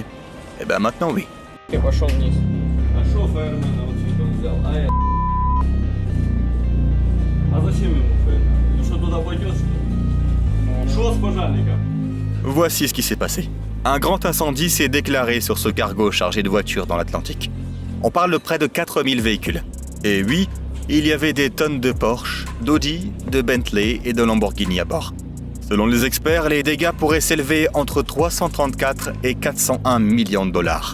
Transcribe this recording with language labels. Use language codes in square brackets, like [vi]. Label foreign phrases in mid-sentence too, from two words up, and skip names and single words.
[fr] Eh ben maintenant oui. [ru] Я пошел вниз. А шо фаермена вот сюда он взял? А зачем ему фаермен? Ну что, туда пойдет, что ли? Шо с пожарником? [fr] Voici ce qui s'est passé. Un grand incendie s'est déclaré sur ce cargo chargé de voitures dans l'Atlantique. On parle de près de 4000 véhicules. Et oui, il y avait des tonnes de Porsche, d'Audi, de Bentley et de Lamborghini à bord. Selon les experts, les dégâts pourraient s'élever entre 334 et 401 millions de dollars.